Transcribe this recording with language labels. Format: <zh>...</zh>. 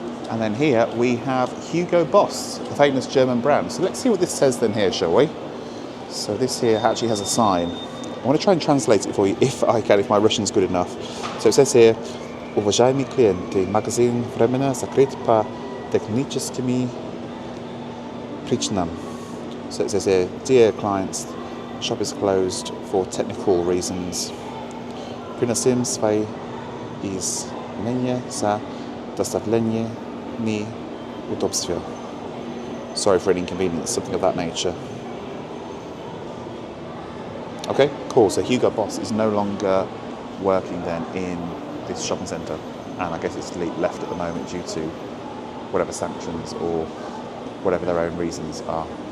<en>And then here we have Hugo Boss, the famous German brand. So let's see what this says then here, shall we? So this here actually has a sign. I want to try and translate it for you if I can, if my Russian's good enough. So it says here,</en> <ru>Уважаемые клиенты, магазин временно закрыт по техническим причинам.</ru> <en>So it says here, dear clients, shop is closed for technical reasons.</en> <ru>Приносим свои извинения за доставление неудобства.</ru> <en>Sorry for any inconvenience, something of that nature. Okay, cool. So Hugo Boss is no longer working then in this shopping centre, and I guess it's left at the moment due to whatever sanctions or whatever their own reasons are.</en>